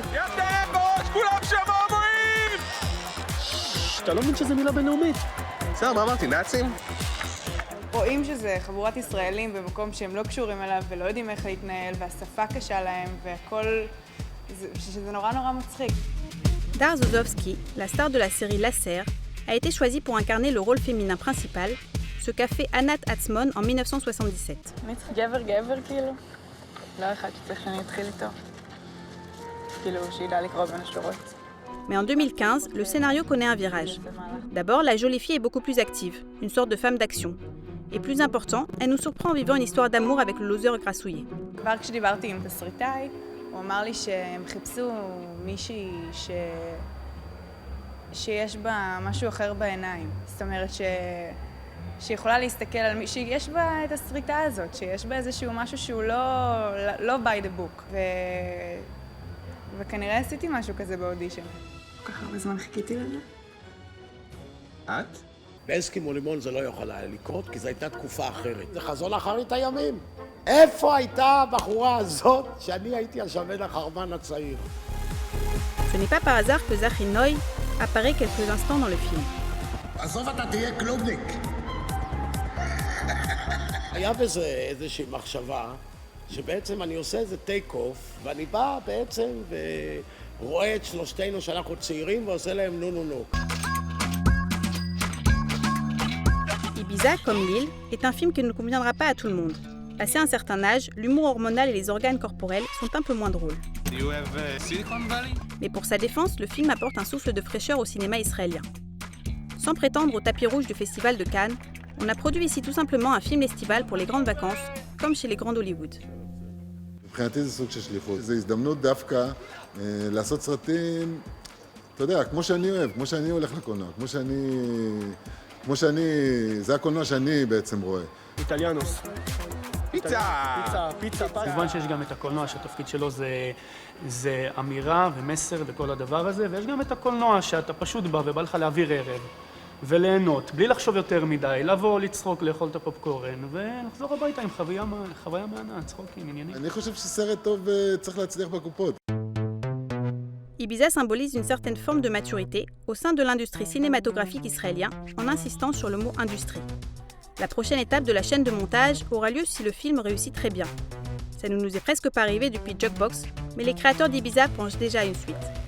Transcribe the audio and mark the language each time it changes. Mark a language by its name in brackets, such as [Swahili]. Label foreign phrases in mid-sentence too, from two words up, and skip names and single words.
[Hebrew] יפתם בראש, כולם שם אומרים! אתה לא מבין שזה מילה בינלאומית. בסדר, מה אמרתי, נאצים? רואים שזה חבורת ישראלים במקום שהם לא קשורים אליו ולא יודעים איך להתנהל, והשפה קשה להם, והכל... שזה נורא נורא מצחיק. [French] Dar Zozovski, la star de la série La Serre, a été choisie pour incarner le rôle féminin principal, ce qu'a fait Anat Atzmon en 1977. [Hebrew] אני צריך גבר כאילו? לא אחד שצריך שאני אתחיל איתו. כאילו, שידע לקרוא בין השורות. [French] Mais en 2015, le scénario connaît un virage. D'abord, la jolie fille est beaucoup plus active, une sorte de femme d'action. Et plus important, elle nous surprend en vivant une histoire d'amour avec le loser grassouillet. [Hebrew] כבר כשדיברתי עם תסריטאי, הוא אמר לי שהם חיפשו מישהי שיש בה משהו אחר בעיניים. זאת אומרת שיכולה להסתכל על מישהי, יש בה את הסריטה הזאת, שיש בה איזשהו משהו שהוא לא [English] by the book. [Hebrew] וכנראה עשיתי משהו כזה באודישן. כל כך הרבה זמן חיכיתי לזה. את? באסקימו לימון זה לא יכול היה לקרות, כי זו הייתה תקופה אחרת. זה חזון אחרית הימים. איפה הייתה הבחורה הזאת שאני הייתי השמן החרמן הצעיר? [French] Ce n'est pas par hasard que Zachi Noy apparaît quelques instants dans le film. [Hebrew] עזוב, אתה תהיה קלובניק. היה בזה איזושהי מחשבה, שבעצם אני עושה איזה [English] take off, [Hebrew] ואני בא בעצם ורואה את שלושתנו שאנחנו צעירים ועושה להם נו נו נו. [French] Ibiza, comme Lille, est un film qui ne conviendra pas à tout le monde. Passé un certain âge, l'humour hormonal et les organes corporels sont un peu moins drôles. Mais pour sa défense, le film apporte un souffle de fraîcheur au cinéma israélien. Sans prétendre au tapis rouge du Festival de Cannes, on a produit ici tout simplement un film estival pour les grandes vacances, comme chez les grands d'Hollywood. [Hebrew] מבחינתי זה סוג של שליחות. זו הזדמנות דווקא לעשות סרטים, אתה יודע, כמו שאני אוהב, כמו שאני הולך לקולנוע, כמו שאני, זה הקולנוע שאני בעצם רואה. איטליאנוס. פיצה! פיצה. כמובן שיש גם את הקולנוע שהתפקיד שלו זה אמירה ומסר וכל הדבר הזה, ויש גם את הקולנוע שאתה פשוט בא ובא לך להעביר ערב וליהנות, בלי לחשוב יותר מדי, לבוא, לצחוק, לאכול את הפופקורן ולחזור הביתה עם חוויה מהנה, צחוקים, עניינים. אני חושב שסרט טוב צריך להצליח בקופות. [French] Ibiza symbolise une certaine forme de maturité au sein de l'industrie cinématographique israélienne en insistant sur le mot industrie. La prochaine étape de la chaîne de montage aura lieu si le film réussit très bien. Ça ne nous est presque pas arrivé depuis Jukebox, mais les créateurs d'Ibiza pensent déjà à une suite.